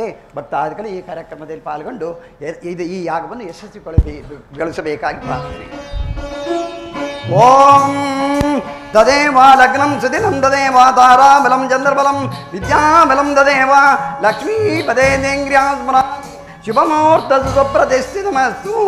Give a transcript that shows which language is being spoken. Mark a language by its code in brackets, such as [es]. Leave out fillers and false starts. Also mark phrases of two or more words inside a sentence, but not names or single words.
[kn] ಭಕ್ತಾದಿಗಳು ಈ ಕಾರ್ಯಕ್ರಮದಲ್ಲಿ ಪಾಲ್ಗೊಂಡು ಈ ಯಾಗವನ್ನು ಯಶಸ್ವಿಗೊಳಿಸಬೇಕಾಗಿ ಪ್ರಾರ್ಥನೆ. [sa] ಓಂ ತದೇವ ಲಗ್ನಂ ಸುದಿನಂ ತದೇವ ತಾರಾಬಲಂ ಚಂದ್ರಬಲಂ ವಿದ್ಯಾಬಲಂ ತದೇವ ಲಕ್ಷ್ಮೀಪದೇ ದೇಂಗ್ರ್ಯಾ ಸ್ಮರ ಶುಭಮುಹೂರ್ತ ಸುಪ್ರತಿಷ್ಠಿತಮಸ್ತು.